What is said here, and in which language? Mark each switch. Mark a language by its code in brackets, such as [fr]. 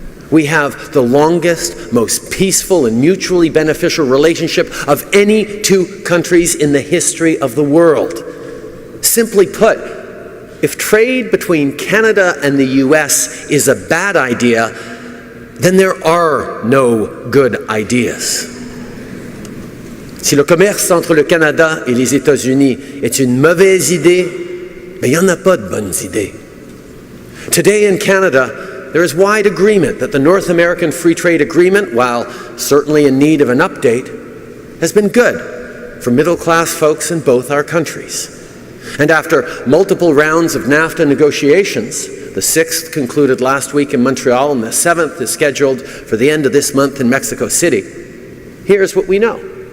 [en] We have the longest, most peaceful, and mutually beneficial relationship of any two countries in the history of the world. Simply put, if trade between Canada and the US is a bad idea, then there are no good ideas. [fr] Si le commerce entre le Canada et les États-Unis est une mauvaise idée, mais il n'y en a pas de bonnes idées. [en] Today in Canada, there is wide agreement that the North American Free Trade Agreement, while certainly in need of an update, has been good for middle-class folks in both our countries. And after multiple rounds of NAFTA negotiations, the 6th concluded last week in Montreal and the 7th is scheduled for the end of this month in Mexico City, here's what we know.